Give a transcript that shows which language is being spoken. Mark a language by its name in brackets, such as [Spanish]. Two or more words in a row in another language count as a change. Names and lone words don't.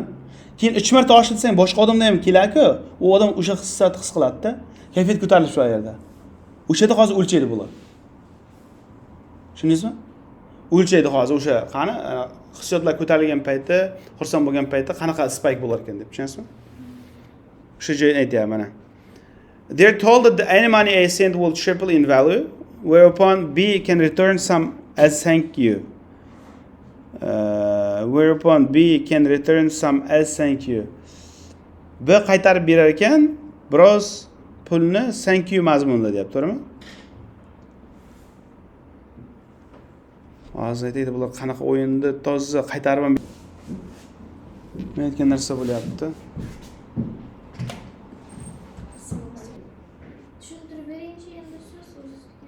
[Uzbek] Keyin 3 marta oshirsang boshqa odamda ham keladi-ku, u odam o'sha hissiyatni his qiladi-da. Kayfiyat ko'tarilib shu yerda. O'sha yerda hozir o'lchaydi bular. Tushundingizmi? O'lchaydi hozir o'sha qani hissiyotlar ko'tarilgan payti, xursand bo'lgan payti qanaqa spike bo'lar ekan deb tushunasizmi? O'sha joyni aytyapman mana. [English] They're told that any money A sent will triple in value, whereupon B can return some as thank you. Whereupon B can return some as thank you. [Uzbek] B qaytarib berar ekan, biroz pulni [English] thank you [Uzbek] mazmunida deyapti, to'g'rimi? Hozir aytaydi bular qanaqa o'yinda toza qaytarib ham men aytgan narsa bo'lyapti. Tushuntirib beringchi endi so'z o'zizga.